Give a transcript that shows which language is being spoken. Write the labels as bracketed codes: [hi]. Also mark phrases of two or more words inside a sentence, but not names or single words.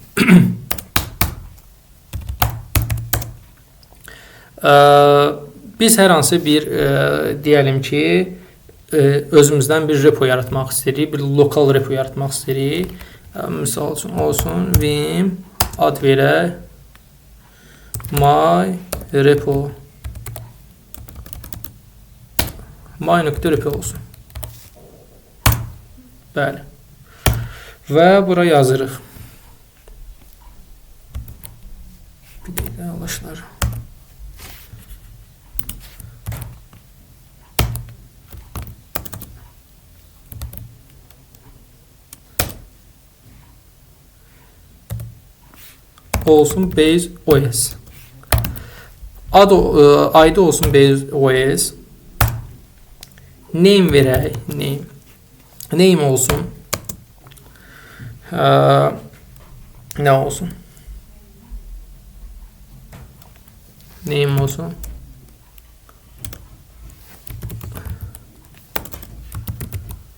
[az] Biz hər hansı bir, deyəlim ki, özümüzdən bir repo yaratmaq istəyirik, bir lokal repo yaratmaq istəyirik. Misal üçün olsun, vim ad verək, [en] my repo [az] my.repo olsun. Bəli. Və bura yazırıq. Bir dəqiqə yoldaşlar. Olsun [en] base OS. [az] ID olsun [en] base OS. [az] Name verək. Name olsun. Nə olsun? Name olsun.